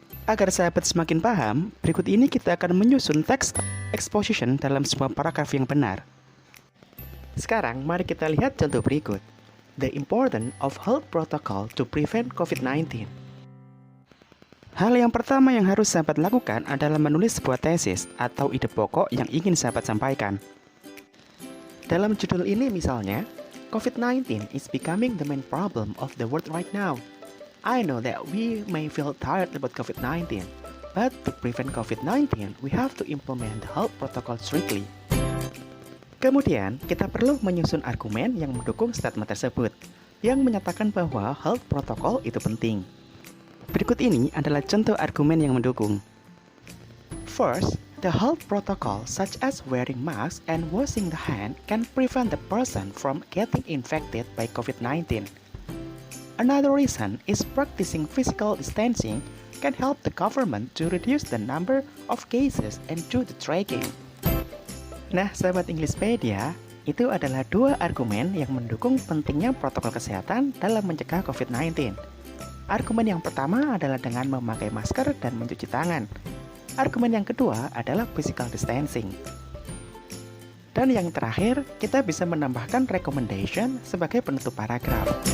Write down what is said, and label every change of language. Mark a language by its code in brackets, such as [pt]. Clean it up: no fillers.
[id] Agar sahabat semakin paham, berikut ini kita akan menyusun teks exposition dalam sebuah paragraf yang benar. Sekarang, mari kita lihat contoh berikut. [en] The importance of health protocol to prevent COVID-19. [id] Hal yang pertama yang harus sahabat lakukan adalah menulis sebuah tesis atau ide pokok yang ingin sahabat sampaikan. Dalam judul ini misalnya, [en] COVID-19 is becoming the main problem of the world right now. I know that we may feel tired about COVID-19, But to prevent COVID-19, we have to implement the health protocol strictly. [id] Kemudian, kita perlu menyusun argumen yang mendukung statement tersebut, yang menyatakan bahwa health protocol itu penting. Berikut ini adalah contoh argumen yang mendukung. [en] First, the health protocol such as wearing masks and washing the hand can prevent the person from getting infected by COVID-19. Another reason is practicing physical distancing can help the government to reduce the number of cases and do the tracking. [id] Nah, sahabat Englishpedia, itu adalah dua argumen yang mendukung pentingnya protokol kesehatan dalam mencegah COVID-19. Argumen yang pertama adalah dengan memakai masker dan mencuci tangan. Argumen yang kedua adalah physical distancing. Dan yang terakhir, kita bisa menambahkan recommendation sebagai penutup paragraf.